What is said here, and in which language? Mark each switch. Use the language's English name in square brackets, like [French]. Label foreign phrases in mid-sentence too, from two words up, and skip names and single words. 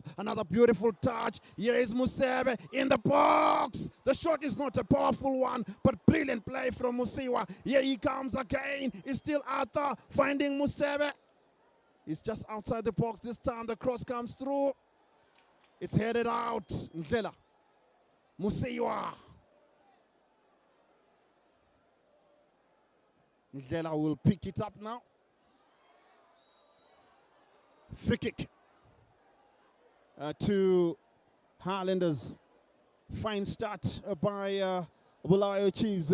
[English] Another beautiful touch. Here is Musebe in the box. The shot is not a powerful one, but brilliant play from Mseiwa. Here he comes again. It's still Arthur finding Musebe. He's just outside the box this time. The cross comes through. It's headed out. Ndlela. Mseiwa. Ndlela will pick it up now. Free kick to Highlanders. Fine start by Bulawayo Chiefs.